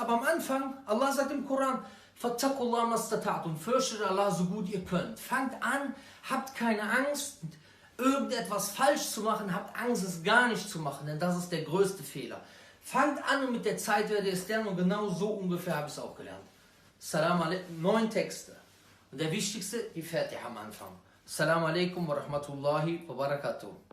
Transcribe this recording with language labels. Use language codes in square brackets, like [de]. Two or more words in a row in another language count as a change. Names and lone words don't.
[de] Aber am Anfang, Allah sagt im Koran, [ar] فاتقوا الله ما استطعتم, [de] fürchtet Allah so gut ihr könnt. Fangt an, habt keine Angst, irgendetwas falsch zu machen, habt Angst, es gar nicht zu machen, denn das ist der größte Fehler. Fangt an und mit der Zeit werdet ihr es lernen und genau so ungefähr habe ich es auch gelernt. [ar] سلام عليكم, 9 Texte. [de] Und der wichtigste, die Fatiha am Anfang. [ar] السلام عليكم ورحمة الله وبركاته.